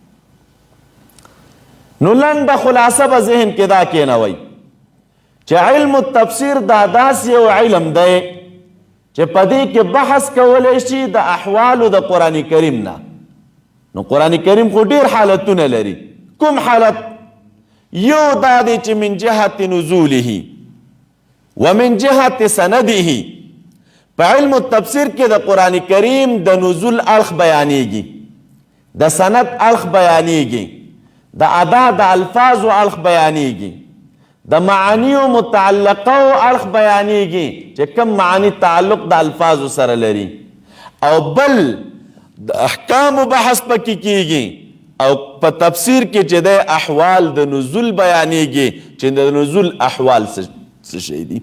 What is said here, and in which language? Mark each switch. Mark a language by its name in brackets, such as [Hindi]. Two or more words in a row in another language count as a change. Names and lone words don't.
[Pashto] نو لنډه خلاصه به ذهن کې دا کېنوئ چې علم التفسیر دا داسې یو علم دی چې په دې کې بحث کولی شي د احوالو د قرآن کریم نه. نو قرآن کریم خو ډېر حالتونه لري. کوم حالت؟ یو دا دی چې [Arabic] من جهت نزوله ومن جهت سنده. [Pashto] په علم التفسیر کې د قرآن کریم د نزول اړخ بیانېږي، د سند اړخ بیانېږي، د ادا د الفاظو اړخ بیانېږي، د معانیو متعلقو اړخ بیانېږي چې کوم معانی تعلق د الفاظو سره لري، او بل د احکامو بحث پکې کیږي، او په تفسیر کې چې د احوال د نزول بیانېږي چې د نزول احوال څه شی دي.